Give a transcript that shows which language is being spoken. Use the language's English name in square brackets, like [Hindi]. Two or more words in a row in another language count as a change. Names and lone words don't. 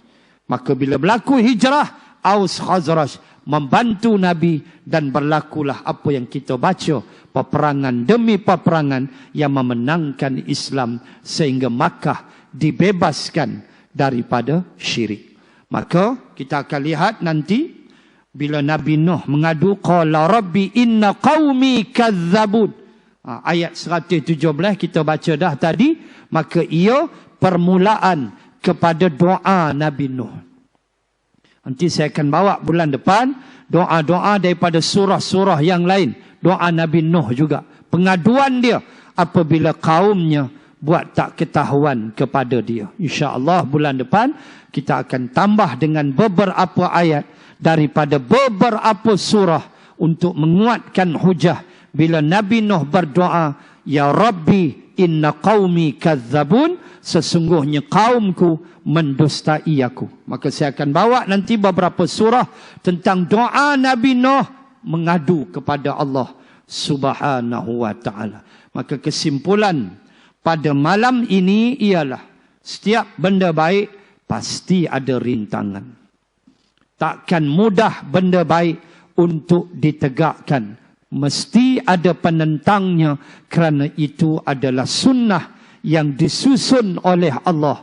[Malay] Maka bila berlaku hijrah, Aus Khazraj membantu Nabi dan berlakulah apa yang kita baca. Peperangan demi peperangan yang memenangkan Islam sehingga Makkah dibebaskan daripada syirik. Maka kita akan lihat nanti bila Nabi Nuh mengadu, [Arabic] قال رب إن قومي كذبون. [Malay] Ayat 117 kita baca dah tadi. Maka ia permulaan kepada doa Nabi Nuh. Nanti saya akan bawa bulan depan doa-doa daripada surah-surah yang lain. Doa Nabi Nuh juga. Pengaduan dia apabila kaumnya buat tak ketahuan kepada dia. InsyaAllah bulan depan kita akan tambah dengan beberapa ayat daripada beberapa surah untuk menguatkan hujah bila Nabi Nuh berdoa, [Arabic] يا رب إن قومي كذبون, [Malay] sesungguhnya kaumku mendustai aku. Maka saya akan bawa nanti beberapa surah tentang doa Nabi Nuh mengadu kepada Allah [Arabic] سبحانه وتعالى. [Malay] Maka kesimpulan pada malam ini ialah setiap benda baik pasti ada rintangan. Takkan mudah benda baik untuk ditegakkan. Mesti ada penentangnya, kerana itu adalah sunnah yang disusun oleh Allah.